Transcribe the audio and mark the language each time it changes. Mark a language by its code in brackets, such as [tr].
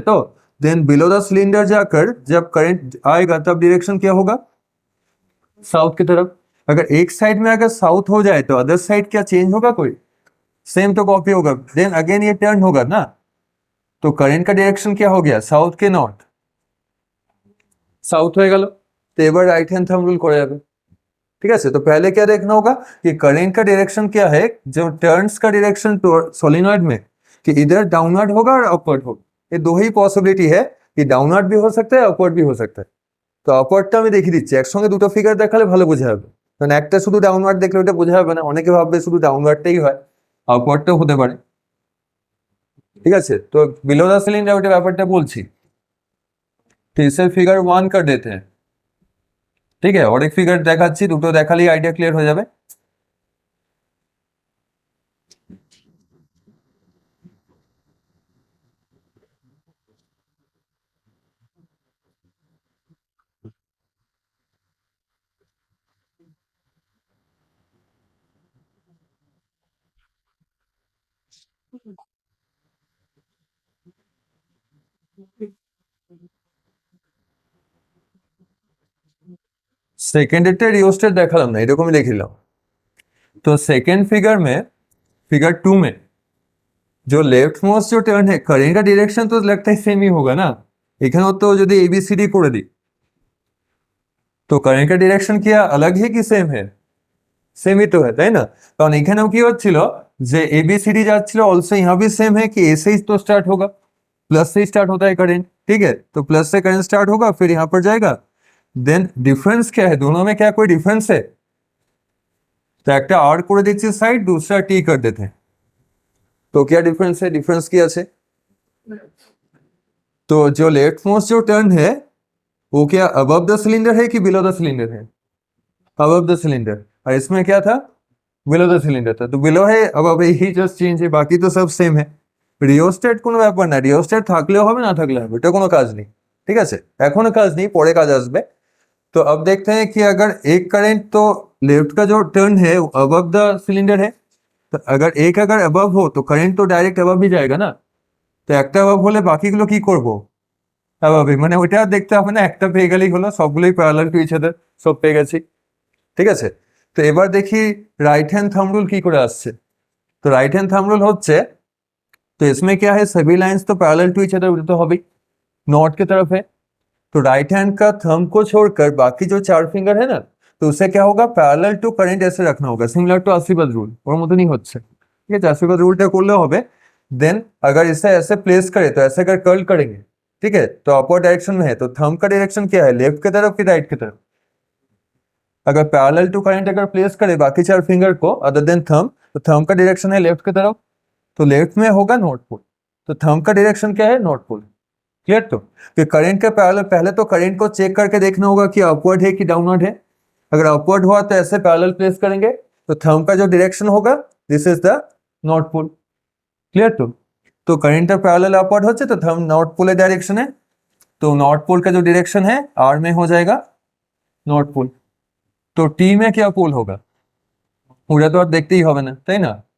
[hi] तो then below the cylinder जाकर जब करंट आएगा तब डायरेक्शन क्या होगा, साउथ की तरफ। अगर एक साइड में अगर साउथ हो जाए तो अदर साइड क्या चेंज होगा, कोई सेम तो कॉपी होगा। देन अगेन ये टर्न होगा ना, तो करंट का डायरेक्शन क्या हो गया, साउथ के नॉर्थ, साउथ [bn] হয়ে গেল। তো এবার রাইট হ্যান্ড থাম্ব রুল করে যাবে, ঠিক আছে। [hi] तो पहले क्या देखना होगा कि करंट का डायरेक्शन क्या है, जो टर्न्स का डायरेक्शन सोलिनॉइड में, कि इधर डाउनवर्ड होगा और अपवर्ड होगा। ये दो ही पॉसिबिलिटी है, कि डाउनवर्ड भी हो सकता है, अपवर्ड भी हो सकता है। [bn] তো আপওয়ার্ডটা আমি দেখিয়ে দিচ্ছি, একসঙ্গে দুটো ফিগার দেখালে ভালো বোঝা যাবে, কারণ একটা শুধু ডাউনওয়ার্ড দেখলে ওটা বোঝা যাবে না, অনেকে ভাববে শুধু ডাউনওয়ার্ডটাই হয়, আপওয়ার্ডটাও হতে পারে, ঠিক আছে। তো বিলো দ্য সিলিন্ডার ওটা ব্যাপারটা বলছি। [hi] तो इसे फिगर 1 कर देते हैं, ठीक है। और एक फिगर [bn] দেখাচ্ছি, দুটো দেখালেই আইডিয়া ক্লিয়ার হয়ে যাবে। সেকেন্ডেরটা রিওস্টেট দেখালাম না, এরকমই লিখলাম। [hi] तो सेकेंड फिगर में, फिगर 2 में जो लेफ्ट मोस्ट जो टर्न है, करंट का डायरेक्शन तो लगता है सेम ही होगा ना, [bn] এখানেও তো যদি [hi] एबीसीडी করে দিই, তো करंट का डायरेक्शन क्या अलग है कि सेम है, सेम ही तो है, [bn] তাই না। কারণ এখানেও কি হচ্ছিল যে एबीसीडी যাচ্ছিল, অলসো [hi] यहाँ भी सेम है कि ए से ही तो स्टार्ट होगा, प्लस से स्टार्ट होता है करंट, ठीक है। तो प्लस से करंट स्टार्ट होगा, फिर यहाँ पर जाएगा। देन डिफरेंस क्या है, दोनों में क्या कोई डिफरेंस है, तो [bn] একটা আর করে দিচ্ছি সাইড, [hi] दूसरा टी कर देते हैं। तो क्या डिफरेंस है, डिफरेंस क्या है, तो जो लेफ्ट मोस्ट जो टर्न है वो क्या अबव द सिलेंडर है कि बिलो द सिलेंडर है, अबव द सिलेंडर। और इसमें क्या था, बिलो द सिलेंडर था। तो बिलो है अबव, ही जस्ट चेंज है, बाकी तो सब सेम है। [bn] রিওস্ট্যাট কোনো ব্যাপার না, রিওস্ট্যাট থাকলেও হবে না থাকলে হবে, এটা কোনো কাজ নেই, ঠিক আছে। এখনো কাজ নেই, পরে কাজ আসবে। [hi] तो अब देखते हैं कि अगर एक करंट, तो लेफ्ट का जो टर्न है अबव द सिलेंडर है, तो अगर एक अगर अबव हो तो करंट तो डायरेक्ट अबव ही जाएगा ना। [bn] তো একটা অ্যাবাব হলে বাকিগুলো কি করব, অ্যাবাবই, মানে ওইটা আর দেখতে হবে না, একটা পেয়ে গেলেই হলো, সবগুলোই প্যারালাল টু ইচ আদার, সব পেয়ে গেছি, ঠিক আছে। তো এবার দেখি রাইট হ্যান্ড থাম্ব রুল কি করে আসছে। তো রাইট হ্যান্ড থাম্ব রুল হচ্ছে, [hi] तो इसमें क्या है, सभी लाइंस तो पैरेलल टू इच अदर तो हो भी, नॉर्थ की तरफ है। तो राइट हैंड का थंब को छोड़कर बाकी जो 4 फिंगर है ना, तो उससे क्या होगा, पैरेलल टू करंट ऐसे रखना होगा, सिमिलर टू आशीर्वाद रूल, ওর মতো नहीं হচ্ছে, [bn] ঠিক আছে। आशीर्वाद रूलটা করলে হবে। [hi] देन अगर इसे ऐसे प्लेस करे तो ऐसे अगर कर्ल करेंगे, ठीक है, तो अपवर्ड डायरेक्शन में है, तो थंब का डायरेक्शन क्या है, लेफ्ट की तरफ कि राइट की तरफ, अगर पैरेलल टू करंट अगर प्लेस करे बाकी चार फिंगर को अदर देन थंब, तो थंब का डायरेक्शन है लेफ्ट की तरफ, तो लेफ्ट में होगा नॉर्थ पोल, तो थंब का डायरेक्शन क्या है, नॉर्थ पोल। क्लियर? तो फिर करंट के पैरेलल पहले तो करंट को चेक करके देखना होगा कि अपवर्ड है कि डाउनवर्ड है। अगर अपवर्ड हुआ तो ऐसे पैरेलल प्लेस करेंगे, तो थंब का जो डायरेक्शन होगा this is the north pole. Clear? तो करंट पैरेलल अपवर्ड होচ্ছে तो थंब नॉर्थ पोल डायरेक्शन है, तो नॉर्थ पोल का जो डायरेक्शन है आर में हो जाएगा नॉर्थ पोल। तो टी में क्या पोल होगा [bn] ওটা তো আর দেখতেই হবে না, তাই না?